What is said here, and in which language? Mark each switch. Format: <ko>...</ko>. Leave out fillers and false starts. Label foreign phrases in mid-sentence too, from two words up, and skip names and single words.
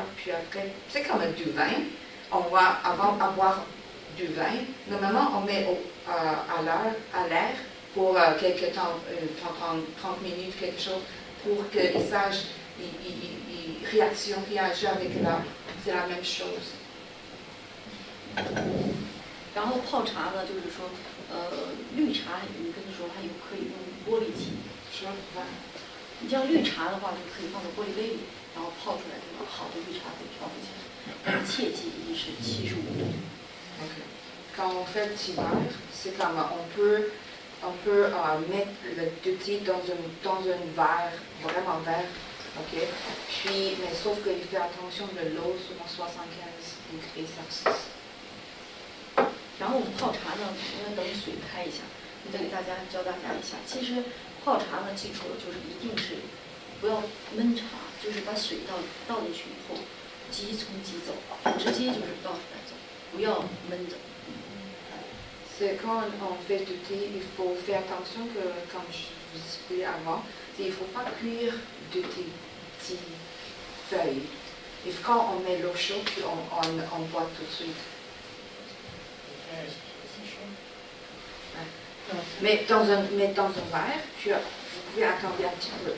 <fr>Puis après, c'est comme du vin. Avant d'avoir du vin, normalement on met à l'air pour quelques temps, 30 minutes, quelque chose, pour qu'il sache, il réagit avec l'air. C'est la même chose.</fr> <zh>然后泡茶呢，就是说，绿茶你跟他说还有可以用玻璃器，你像绿茶的话，就可以放到玻璃杯里，然后泡出来这个好的绿茶可以调制起来，但是切记一定是75度。</zh> <fr>Quand on fait le thé vert, c'est comme on peut mettre le thé dans un verre vraiment vert, ok? Puis, mais sauf qu'il fait attention de l'eau sur 75 degrés Celsius.</fr> <zh>然后我们泡茶呢，应该等水开一下，你再给大家教大家一下。其实泡茶呢，记住了就是一定是不要焖茶，就是把水倒进去以后，即冲即走，直接就是倒出来走，不要焖着。</zh> <fr>C'est quand on fait du thé, il faut faire attention que, comme je vous expliquais avant, il ne faut pas cuire du thé, feuille. Et quand on met l'eau chaude, puis on boit tout de suite. Mais dans un verre, vous pouvez attendre un petit peu.</fr>